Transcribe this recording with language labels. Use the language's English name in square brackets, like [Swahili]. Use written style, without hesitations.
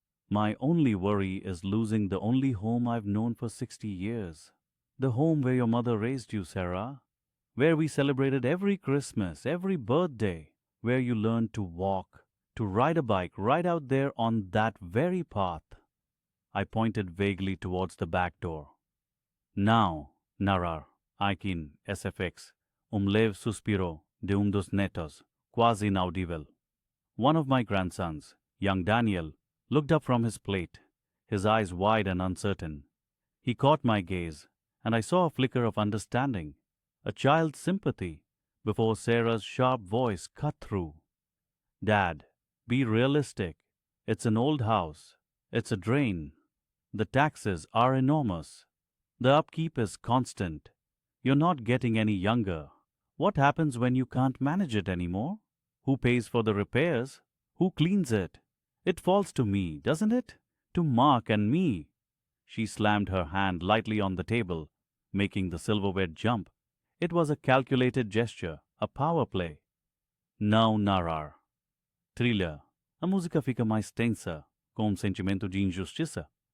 [English] My only worry is losing the only home I've known for 60 years. The home where your mother raised you, Sarah. Where we celebrated every Christmas, every birthday. Where you learned to walk, to ride a bike right out there on that very path. I pointed vaguely towards the back door. [Portuguese] Now, narrar, aqui SFX, leve suspiro de dos netos, quase inaudível. [English] One of my grandsons, young Daniel, looked up from his plate, his eyes wide and uncertain. He caught my gaze, and I saw a flicker of understanding, a child's sympathy, before Sarah's sharp voice cut through. Dad, be realistic. It's an old house. It's a drain. The taxes are enormous. The upkeep is constant. You're not getting any younger. What happens when you can't manage it anymore? Who pays for the repairs? Who cleans it? It falls to me, doesn't it? To Mark and me. She slammed her hand lightly on the table, making the silverware jump. It was a calculated gesture, a power play. [Portuguese] Não narrar. Trilha. A música fica mais tensa, com sentimento de injustiça.